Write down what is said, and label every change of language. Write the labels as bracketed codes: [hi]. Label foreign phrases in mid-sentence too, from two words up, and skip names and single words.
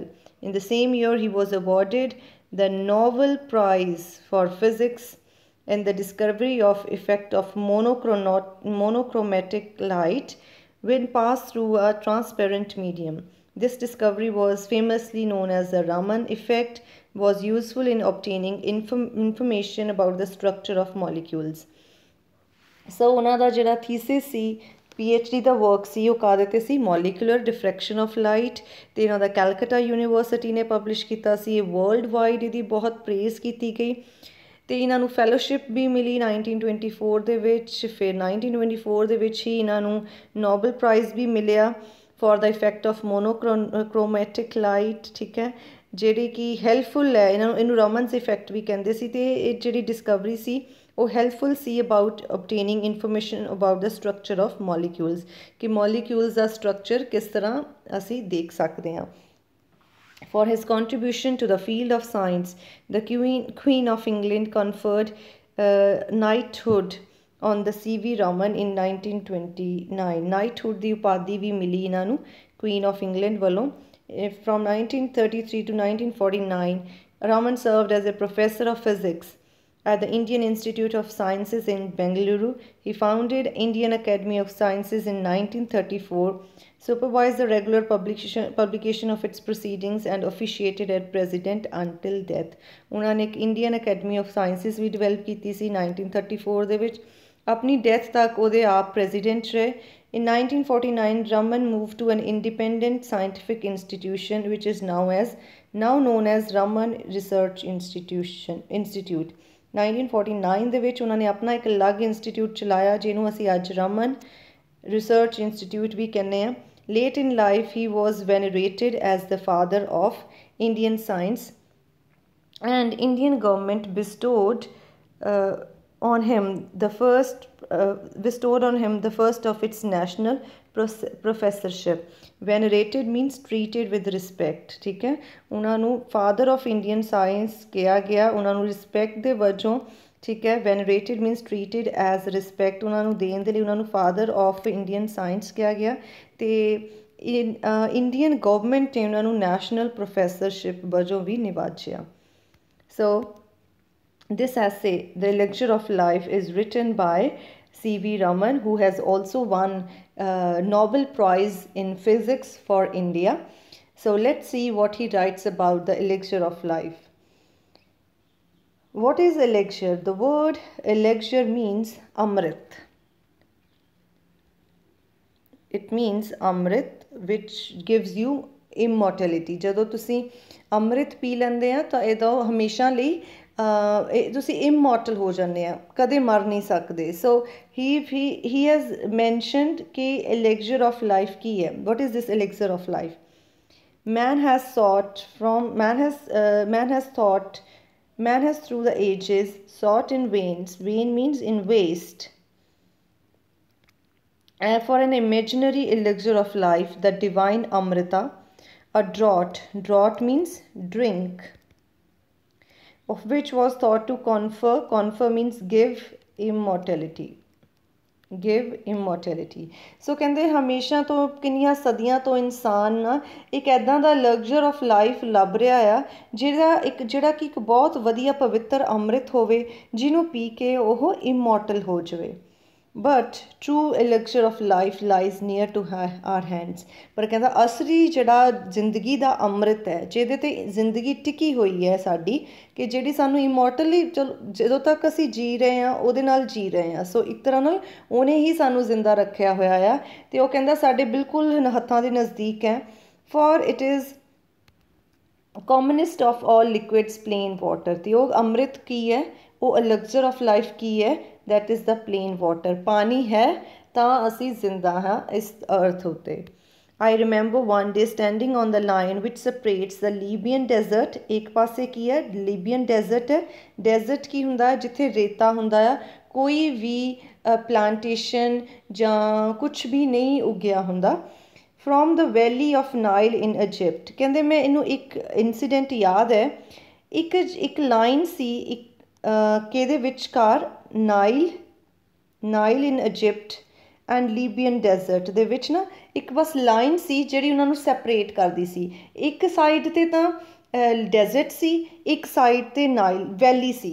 [en] In the same year, he was awarded the Nobel Prize for Physics and the discovery of effect of monochromatic light when passed through a transparent medium. This discovery was famously known as the Raman effect, was useful in obtaining information about the structure of molecules. [pa] So ਉਹਨਾਂ ਦਾ ਜਿਹੜਾ ਥੀਸਿਸ ਸੀ PhD ਦਾ ਵਰਕ ਸੀ ਉਹ ਕਾਹਦੇ ਤੇ ਸੀ [en] molecular diffraction of light [pa] ਤੇ ਇਹਨਾਂ ਦਾ ਕੈਲਕਟਾ ਯੂਨੀਵਰਸਿਟੀ ਨੇ ਪਬਲਿਸ਼ ਕੀਤਾ ਸੀ। ਇਹ [en] world wide [pa] ਇਹਦੀ ਬਹੁਤ ਪ੍ਰੇਜ਼ ਕੀਤੀ ਗਈ ਤੇ ਇਹਨਾਂ ਨੂੰ ਫੈਲੋਸ਼ਿਪ ਵੀ ਮਿਲੀ 1924 ਦੇ ਵਿੱਚ। ਫਿਰ 1924 ਦੇ ਵਿੱਚ ਹੀ ਇਹਨਾਂ ਨੂੰ ਨੋਬਲ ਪ੍ਰਾਈਜ਼ ਵੀ ਮਿਲਿਆ [en] for the effect of monochromatic light, [pa] ਠੀਕ ਹੈ, ਜਿਹੜੀ ਕਿ ਹੈਲਪਫੁਲ ਹੈ ਇਹਨਾਂ ਨੂੰ, ਇਹਨੂੰ ਰਮਨਸ ਇਫੈਕਟ ਵੀ ਕਹਿੰਦੇ ਸੀ। ਤੇ ਇਹ ਜਿਹੜੀ ਡਿਸਕਵਰੀ ਸੀ ਉਹ ਹੈਲਪਫੁਲ ਸੀ [en] about obtaining information about the structure of molecules [pa] ਕਿ ਮੋਲੀਕਿਊਲਸ ਦਾ ਸਟਰਕਚਰ ਕਿਸ ਤਰ੍ਹਾਂ ਅਸੀਂ ਦੇਖ ਸਕਦੇ ਹਾਂ। [en] For his contribution to the field of science, the Queen of England conferred knighthood on the C.V. Raman in 1929. [pa] Knighthood ਦੀ ਉਪਾਧੀ ਵੀ ਮਿਲੀ ਇਹਨਾਂ ਨੂੰ [en] Queen of England [pa] ਵੱਲੋਂ। [en] From 1933 to 1949, Raman served as a professor of physics at the Indian Institute of Sciences in Bengaluru. He founded Indian Academy of Sciences in 1934, supervised the regular publication of its proceedings and officiated as president until death. [pa] ਉਹਨਾਂ ਨੇ ਇੱਕ ਇੰਡੀਅਨ ਅਕੈਡਮੀ ਆਫ ਸਾਇੰਸਿਸ ਵੀ ਡਿਵੈਲਪ ਕੀਤੀ ਸੀ 1934 ਦੇ ਵਿੱਚ। ਆਪਣੀ ਡੈਥ ਤੱਕ ਉਹਦੇ ਆਪ ਪ੍ਰੈਜ਼ੀਡੈਂਟ ਰਹੇ। [en] In 1949, Raman moved to an independent scientific institution which is now known as Raman Research Institute. [pa] 1949 ਦੇ ਵਿੱਚ ਉਹਨਾਂ ਨੇ ਆਪਣਾ ਇੱਕ ਅਲੱਗ ਇੰਸਟੀਟਿਊਟ ਚਲਾਇਆ ਜਿਹਨੂੰ ਅਸੀਂ ਅੱਜ ਰਮਨ ਰਿਸਰਚ ਇੰਸਟੀਟਿਊਟ ਵੀ ਕਹਿੰਦੇ ਹਾਂ। [en] Late in life, he was venerated as the father of Indian science, and Indian government bestowed on him the first of its national professorship. Venerated means treated with respect, [pa] ਠੀਕ ਹੈ। ਉਹਨਾਂ ਨੂੰ [en] father of Indian science [pa] ਕਿਹਾ ਗਿਆ, ਉਹਨਾਂ ਨੂੰ respect ਦੇ ਵਜੋਂ, ਠੀਕ ਹੈ। [en] venerated means treated as respect, [pa] ਉਹਨਾਂ ਨੂੰ ਦੇਣ ਦੇ ਲਈ ਉਹਨਾਂ ਨੂੰ [en] father of Indian science [pa] ਕਿਹਾ ਗਿਆ ਤੇ [en] Indian government [pa] ਨੇ ਉਹਨਾਂ ਨੂੰ [en] national professorship [pa] ਵਜੋਂ ਵੀ ਨਿਵਾਜਿਆ। [en] So this essay, The Elixir of Life, is written by C.V. Raman, who has also won Nobel Prize in Physics for India. So let's see what he writes about the elixir of life. What is elixir? The word elixir means amrit. It means amrit, which gives you immortality. [pa] ਜਦੋਂ ਤੁਸੀਂ ਅੰਮ੍ਰਿਤ ਪੀ ਲੈਂਦੇ ਆ ਤਾਂ ਇਹਦਾ ਹਮੇਸ਼ਾ ਲਈ ਤੁਸੀਂ ਇਮੋਰਟਲ ਹੋ ਜਾਂਦੇ ਆ, ਕਦੇ ਮਰ ਨਹੀਂ ਸਕਦੇ. [en] ਸੋ he has mentioned ਕਿ elixir of life [pa] ਕੀ ਹੈ. [en] What is this elixir of life? Man has through the ages sought in vains. Vain means in waste. For an imaginary elixir of life, the divine Amrita, a draught. Draught means drink, of which was thought to confer means give immortality. Give immortality. [pa] So ਕਹਿੰਦੇ ਹਮੇਸ਼ਾ ਤੋਂ ਕਿੰਨੀਆਂ ਸਦੀਆਂ ਤੋਂ ਇਨਸਾਨ ਨਾ ਇੱਕ ਐਦਾਂ ਦਾ [en] lagzar of life [pa] ਲੱਭ ਰਿਹਾ ਆ ਜਿਹੜਾ ਕਿ ਇੱਕ ਬਹੁਤ ਵਧੀਆ ਪਵਿੱਤਰ ਅੰਮ੍ਰਿਤ ਹੋਵੇ ਜਿਹਨੂੰ ਪੀ ਕੇ ਉਹ ਇਮੋਰਟਲ ਹੋ ਜਾਵੇ. [en] But true elixir of life lies near to our hands. [pa] ਪਰ ਕਹਿੰਦਾ ਅਸਲੀ ਜਿਹੜਾ ਜ਼ਿੰਦਗੀ ਦਾ ਅੰਮ੍ਰਿਤ ਹੈ ਜਿਹਦੇ ਤੇ ਜ਼ਿੰਦਗੀ ਟਿਕੀ ਹੋਈ ਹੈ ਸਾਡੀ, ਕਿ ਜਿਹੜੀ ਸਾਨੂੰ ਇਮੋਰਟਲੀ ਜਦੋਂ ਤੱਕ ਅਸੀਂ ਜੀ ਰਹੇ ਹਾਂ ਉਹਦੇ ਨਾਲ ਜੀ ਰਹੇ ਹਾਂ. ਸੋ ਇੱਕ ਤਰ੍ਹਾਂ ਨਾਲ ਉਹਨੇ ਹੀ ਸਾਨੂੰ ਜ਼ਿੰਦਾ ਰੱਖਿਆ ਹੋਇਆ ਆ ਅਤੇ ਉਹ ਕਹਿੰਦਾ ਸਾਡੇ ਬਿਲਕੁਲ ਹੱਥਾਂ ਦੇ ਨਜ਼ਦੀਕ ਹੈ. [en] for it is commonest of all liquids plain water. [pa] ਤੇ ਉਹ ਅੰਮ੍ਰਿਤ ਕੀ ਹੈ, ਉਹ [en] elixir of life [pa] ਕੀ ਹੈ? [en] that is the plain water. [pa] ਪਾਣੀ ਹੈ ਤਾਂ ਅਸੀਂ ਜ਼ਿੰਦਾ ਹਾਂ ਇਸ ਅਰਥ ਉੱਤੇ. [en] I remember one day standing on the line which separates the Libyan desert. [pa] ਇੱਕ ਪਾਸੇ ਕੀ ਹੈ? Libyan desert ਹੈ. Desert ਕੀ ਹੁੰਦਾ? ਜਿੱਥੇ ਰੇਤਾ ਹੁੰਦਾ ਆ, ਕੋਈ ਵੀ ਪਲਾਂਟੇਸ਼ਨ ਜਾਂ ਕੁਛ ਵੀ ਨਹੀਂ ਉੱਗਿਆ ਹੁੰਦਾ. [en] From the valley of Nile in Egypt. [pa] ਕਹਿੰਦੇ ਮੈਂ ਇਹਨੂੰ ਇੱਕ ਇਨਸੀਡੈਂਟ ਯਾਦ ਹੈ. ਇੱਕ ਲਾਈਨ ਸੀ ਕਿਹਦੇ ਵਿਚਕਾਰ? [en] Nile in Egypt and Libyan desert [pa] ਦੇ ਵਿੱਚ ਨਾ ਇੱਕ ਬਸ ਲਾਈਨ ਸੀ ਜਿਹੜੀ ਉਹਨਾਂ ਨੂੰ ਸੈਪਰੇਟ ਕਰਦੀ ਸੀ. ਇੱਕ ਸਾਈਡ 'ਤੇ ਤਾਂ ਡੈਜ਼ਰਟ ਸੀ, ਇੱਕ ਸਾਈਡ 'ਤੇ ਨਾਈਲ ਵੈਲੀ ਸੀ.